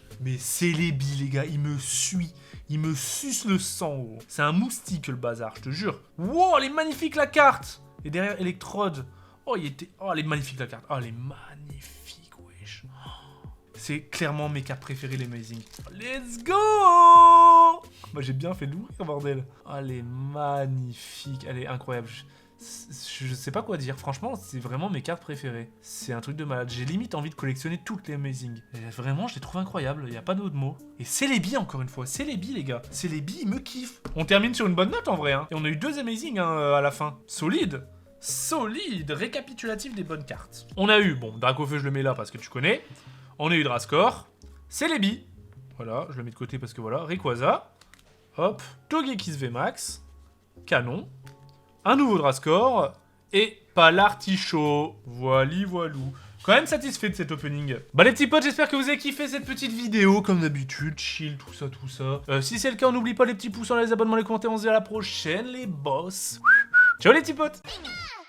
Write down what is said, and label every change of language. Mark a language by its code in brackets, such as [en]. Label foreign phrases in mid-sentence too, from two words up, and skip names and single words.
[fr] Mais c'est les billes, les gars, il me suit. Il me suce le sang, gros. C'est un moustique, le bazar, je te jure. Wow, elle est magnifique, la carte. Et derrière, Electrode. Oh, elle est magnifique, la carte. Oh, elle est magnifique, wesh. C'est clairement mes cartes préférées, les Amazing. [en] Let's go. [fr] Moi, j'ai bien fait d'ouvrir, bordel. Oh, elle est magnifique. Elle est incroyable. Je sais pas quoi dire. Franchement, c'est vraiment mes cartes préférées. C'est un truc de malade. J'ai limite envie de collectionner toutes les Amazing. Et vraiment, je les trouve incroyables. Il n'y a pas d'autre mot. Et c'est les billes, encore une fois. C'est les billes, les gars. C'est les billes, ils me kiffent. On termine sur une bonne note, en vrai. Hein. Et on a eu 2 Amazing hein, à la fin. Solide. Solide. Récapitulatif des bonnes cartes. On a eu, bon, Dracofeu, je le mets là parce que tu connais. On a eu Drascore. Celebi. Voilà, je le mets de côté parce que voilà. Rayquaza. Hop. Togekiss VMAX. Canon. Un nouveau Drascore. Et Palartichaut. Voili voilou. Quand même satisfait de cet opening. Bah les petits potes, j'espère que vous avez kiffé cette petite vidéo. Comme d'habitude, chill, tout ça, tout ça. Si c'est le cas, n'oubliez pas les petits pouces, les abonnements, les commentaires. On se dit à la prochaine, les boss. Ciao les petits potes.